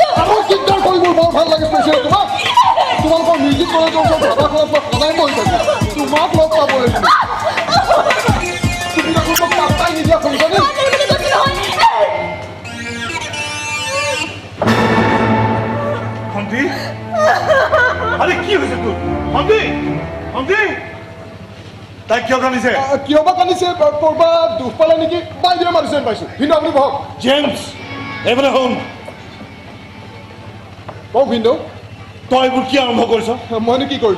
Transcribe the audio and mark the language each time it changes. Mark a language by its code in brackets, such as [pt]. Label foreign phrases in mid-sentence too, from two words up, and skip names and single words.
[as] মোৰ দিগদাৰ কৰি মোৰ বৰ ভাল লাগে স্পেচিয়েল তোমাক তোমালোকৰ মিউজিক কলেজৰ ওচৰত ধাবাখনত মই সদায় বহি থাকোঁ তোমাক লগ পাব লাগিব তুমি দেখোন মোক পাত্তাই নিদিয়া শুনিছানে ভণ্টি [bn] আরে কি হয়েছে তোর [as] ভণ্টি ভণ্টি তাই কিয় কান্দিছে কিয় বা কান্দিছে ক'ৰবাত দুখ পালে নেকি বাইদেৱে মাৰিছে যেন পাইছোঁ ভিন্দু আপুনি বহক জেমস এইফালে শুন কওক ভিন্দু তই এইবোৰ কি আৰম্ভ কৰিছ মইনো কি কৰিলোঁ